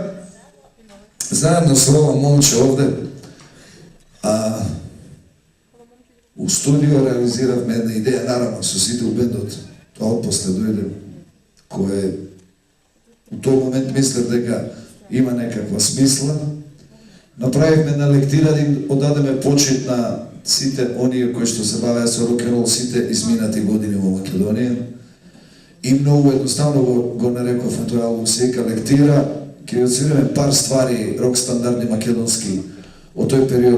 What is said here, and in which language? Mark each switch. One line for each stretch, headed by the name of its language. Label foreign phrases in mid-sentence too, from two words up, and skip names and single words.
Macedonian: заедно с овом момче овде, а у студију реализиравме една идеја, наравно су сви у бендот, то одпосле дојде, које у той момент мислев дека има некаква смисла. Направивме на лектира да им одадеме почит на сите оние кои што се бавеа со рок-н-рол сите изминати години во Македонија. И многу едноставно го нареков на тој албум сека лектира, ќе отсвириме пар ствари рок стандардни македонски од тој период.